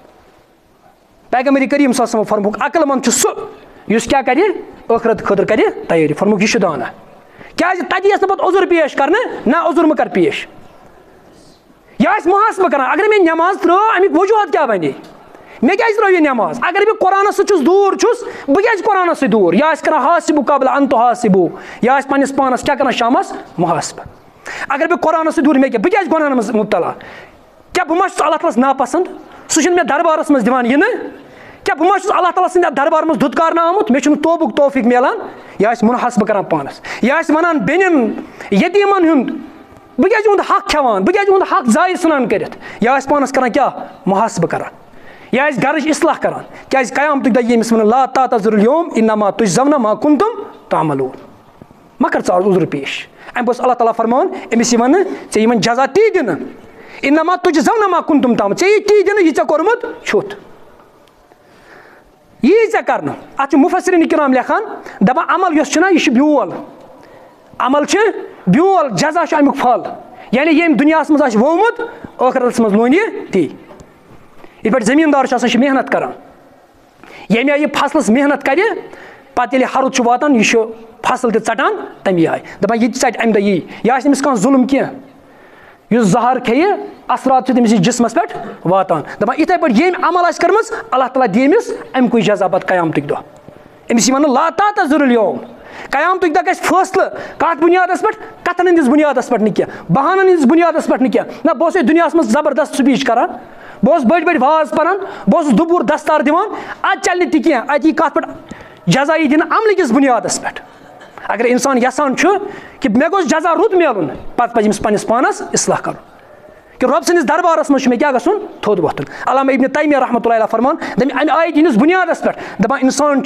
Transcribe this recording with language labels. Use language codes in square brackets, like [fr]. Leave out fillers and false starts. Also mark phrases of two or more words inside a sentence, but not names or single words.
[ks] پیغمبر کریم [ar] صلی اللہ علیہ وسلم [ks] فرمووُکھ عقل منٛد چھُ سُہ یُس کیٛاہ کرِ ٲخرت خٲطرٕ کرِ تیٲری فرمووُکھ یہِ چھُ دانا کیٛازِ تتہِ یِیَس نہٕ پتہٕ عذر پیش کرنہٕ نہ عذر مہٕ کر پیش یہِ آسہِ محاسبہٕ کران اگر مےٚ نٮ۪ماز ترٲو امیُک وجوٗہات کیٛاہ بنے مےٚ کیٛازِ ترٲو یہِ نٮ۪ماز اگر بہٕ قرآنس سۭتۍ چھُس دوٗر چھُس بہٕ کیٛازِ قرآنس سۭتۍ دوٗر یہِ آسہِ کران [ar] حاسِبُ قبل ان تحاسِبُ [ks] یہِ آسہِ پننِس پانس کیٛاہ کران شامس محاسبہٕ اگر بہٕ قرآنس سۭتۍ دوٗر مےٚ کیٛاہ بہٕ کیٛازِ گۄنہن منٛز مُبتلا کیٛاہ بہٕ ما چھُس اللہ تعالیٰ ہس ناپسنٛد سُہ چھُنہٕ مےٚ دربارس منٛز دِوان یِنہٕ کیٛاہ بہٕ ما چھُس اللہ تعالیٰ سٕنٛدِ دربار منٛز دُتکارنہٕ آمُت مےٚ چھُنہٕ توبُک توفیٖق میلان یہِ آسہِ مُنحاسبہٕ کران پانس یہِ آسہِ ونان بیٚنٮ۪ن یتیٖمن ہُنٛد بہٕ کیٛازِ یِہُنٛد حق کھٮ۪وان بہٕ کیٛازِ یِہُنٛد حق ضایہِ ژھٕنان کٔرِتھ یہِ آسہِ پانس کران کیٛاہ محاسبہٕ کران یہِ آسہِ گرٕچ اصلاح کران کیٛازِ قیامتٕکۍ دۄہ یی أمِس ونان [ar] لا تعتذروا اليوم انما تجزون ما كنتم تعملون [ks] مہ کر ژٕ عذر پیش امہِ پتہٕ اوس اللہ تعالیٰ فرماوان أمِس یی ونہٕ ژےٚ یِمن جزا تی دِنہٕ [ar] انما تجزون ما كنتم تعملون [ks] ژےٚ یی تی دِنہٕ یہِ ژےٚ کوٚرمُت چھُتھ یی ژےٚ کرنہٕ اتھ چھِ مُفسریٖن کرام لیکھان دپان عمل یُس چھُنہ یہِ چھُ بیول عمل چھِ بیول جزا چھُ امیُک پھل یعنی ییٚمۍ دُنیاہس منٛز آسہِ وومُت ٲخرتس منٛز لونہِ یہِ تی یِتھ پٲٹھۍ زٔمیٖندار چھُ آسان یہِ چھُ محنت کران ییٚمہِ آیہِ یہِ فصلس محنت کرِ پتہٕ ییٚلہِ ہرُد چھُ واتان یہِ چھُ فصل تہِ ژٹان تمی آیہِ دپان یہِ تہِ ژٹہِ امہِ دۄہ یی آسہِ أمِس کانٛہہ ظُلم کینٛہہ یُس زہر کھیٚیہِ اثرات چھِ تٔمِس جسمس پٮ۪ٹھ واتان دَپان یِتھَے پٲٹھۍ ییٚمۍ عمل آسہِ کٔرمٕژ اللہ تعالیٰ دِیہِ أمِس اَمہِ کُے جزا پتہٕ قیامتٕکۍ دۄہ أمِس یی وَننہٕ [ar] لا تعتذر اليوم [ks] قیامتٕکۍ دۄہ گژھِ فٲصلہٕ کَتھ بُنیادس پٮ۪ٹھ کَتھن ہٕنٛدِس بُنیادس پٮ۪ٹھ نہٕ کینٛہہ بہانن ہٕنٛدِس بُنیادس پٮ۪ٹھ نہٕ کینٛہہ نہ بہٕ اوسُس دُنیاہس منٛز زبردست سپیٖچ کران بہٕ اوسُس بٔڑۍ بٔڑۍ واز پران بہٕ اوسُس دُبوٗر دستار دِوان اَتہِ چلہِ نہٕ تہِ کینٛہہ اَتہِ یی کَتھ پٮ۪ٹھ جزا یی دِنہٕ عملہٕ کِس بُنیادس پٮ۪ٹھ اگر اِنسان یژھان چھُ کہِ مےٚ گوٚژھ جزا رُت میلُن پتہٕ پزِ أمِس پننِس پانس اصلاح کرُن کہِ رۄب سٕنٛدِس دربارس منٛز چھُ مےٚ کیاہ گژھُن تھوٚد وۄتھُن علامہ ابن تیمیہ [ar] رحمتہ اللہ علیہ [ks] فرمان دَپہِ اَمہِ آیہِ ہِنٛدِس بُنیادس پٮ۪ٹھ دَپان اِنسان